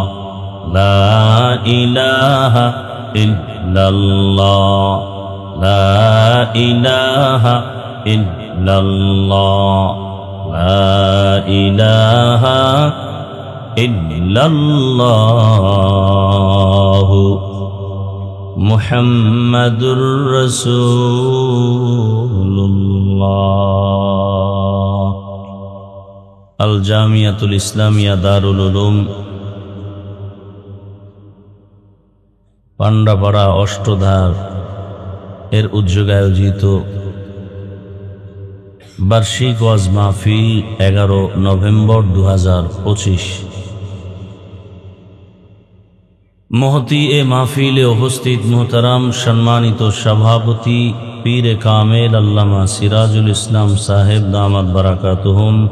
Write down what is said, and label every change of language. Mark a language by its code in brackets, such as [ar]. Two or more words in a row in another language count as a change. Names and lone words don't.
[ar] لا الہ الا اللہ، لا الہ الا اللہ، لا الہ الا اللہ محمد رسول اللہ. [bn] الجامعۃ الاسلامیہ দারুল উলুম পান্ডাপাড়া অষ্টধার এর উদ্যোগে আয়োজিত বার্ষিক ওয়াজ মাহফিল 11 নভেম্বর 2025 মহতি এ মাহফিলে উপস্থিত মোহতারাম সম্মানিত সভাপতি পীর কামেল আল্লামা সিরাজুল ইসলাম সাহেব [ar] دامت بركاتهم,